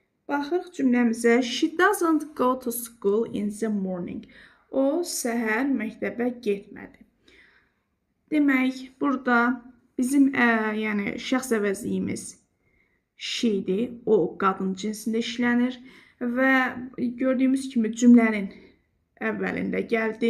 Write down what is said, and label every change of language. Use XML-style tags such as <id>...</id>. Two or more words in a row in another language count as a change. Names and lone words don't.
<az>Baxırıq cümləmizə.</az> <en>She doesn't go to school in the morning.</en> <az>O səhər məktəbə getmədi. Demək, burada bizim yəni şəxs əvəzliyimiz she-dir. O qadın cinsində işlənir və gördüyümüz kimi cümlənin əvvəlində gəldi.</az>